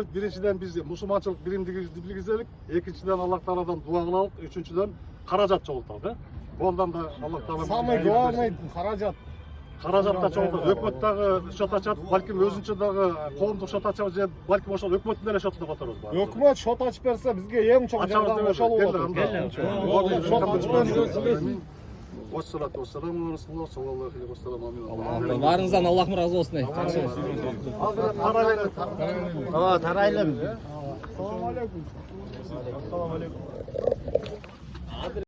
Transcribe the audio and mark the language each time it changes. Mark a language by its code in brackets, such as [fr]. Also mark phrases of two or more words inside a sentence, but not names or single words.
[ky] Биринчиден биз мусулманчылык биримдигибизди билгизелик, экинчиден Аллах Тааладан дуа кылалык, үчүнчүдөн каражат чогулталы. Колдан да Аллах Таала [ru] Самый главный каражат. [ky] каражатта чогултат. Өкмөт дагы шот ачат, балким өзүнчө дагы коомдук шот ачабыз же балким ошол өкмөттүн эле шотуна которобуз баары. Өкмөт шот ачып берсе бизге эң чоң жардам ошол болот. [ar] والصلاة والسلام على رسول الله صلى الله عليه وسلم. آمين. [ky] Баарыңыздан Аллахым разы болсун. Тарайлы. [ar] السلام عليكم.